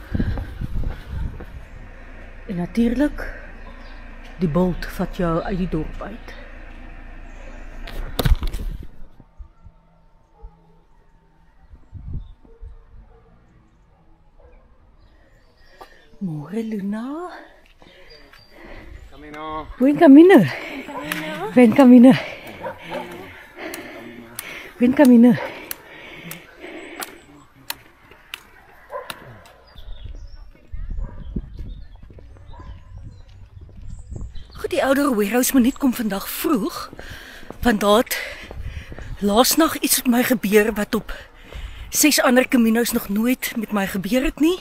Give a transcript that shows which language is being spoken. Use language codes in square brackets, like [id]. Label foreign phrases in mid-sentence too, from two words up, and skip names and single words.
[af] En natuurlik die Bolt vat jou uit die dorp uit. Môre, Luna. Camino. [es] Buen camino. Buen camino. Buen camino. [af] Die ouer warehouse minuut kom vandag vroeg, want daar het laasnag iets met my gebeur wat op 6 ander Caminos nog nooit met my gebeur het nie.